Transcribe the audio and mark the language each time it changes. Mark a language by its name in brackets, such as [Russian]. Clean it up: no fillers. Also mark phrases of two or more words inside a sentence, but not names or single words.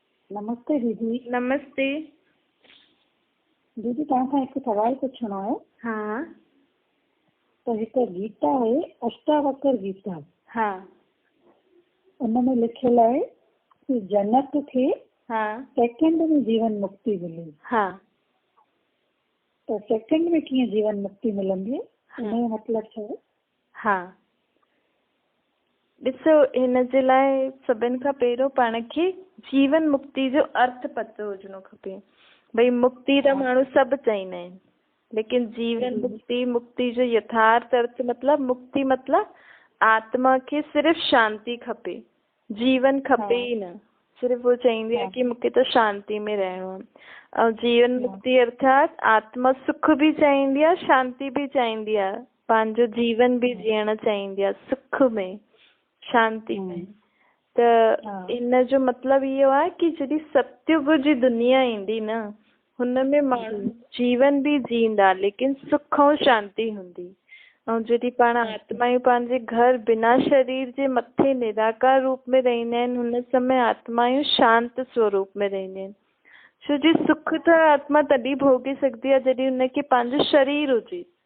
[Sindhi] नमस्ते दीदी। नमस्ते दीदी तव्हां खां हिकु सवाल पुछणो आहे। हाँ त हिकु गीता आहे, अष्टावक्र गीता। हाँ उनमें लिखियल आहे कि जनक खे हाँ सेकंड में जीवन मुक्ति मिली। हाँ त सेकंड में कीअं जीवन मुक्ति मिलंदी? हिनजो मतिलबु छा आहे? हाँ ॾिसो, हिन जे लाइ सभिनि खां पहिरियों पाण खे जीवन मुक्ति जो अर्थ पतो हुजणो खपे। भई मुक्ति त माण्हू सभु चाहींदा आहिनि, लेकिन जीवन मुक्ति जो यथार्थ अर्थ मतलब मुक्ति मतलब आत्मा खे सिर्फ़ शांति खपे, जीवन खपे ई न। सिर्फ़ वो चाहींदी आहे कि मूंखे त शांति में रहणो आहे। ऐं जीवन मुक्ति अर्थात आत्मा सुख भी चाहींदी आहे, शांति भी चाहींदी आहे, पंहिंजो जीवन भी जीअण चाहींदी आहे सुख में, शांति में। त इन जो मतलब इहो आहे कि जॾहिं सतयुग जी दुनिया ईंदी न, हुनमें माण्हू जीवन भी जींदा लेकिन सुख ऐं शांति हूंदी। ऐं जॾहिं पाण आत्मायूं पंहिंजे घर बिना शरीर जे मथे निराकार रूप में रहंदा आहिनि, हुन समय आत्मायूं शांत स्वरूप में रहंदियूं आहिनि। छो जी सुख त आत्मा तॾहिं भोगे सघंदी आहे जॾहिं हुनखे पंहिंजो शरीर हुजे।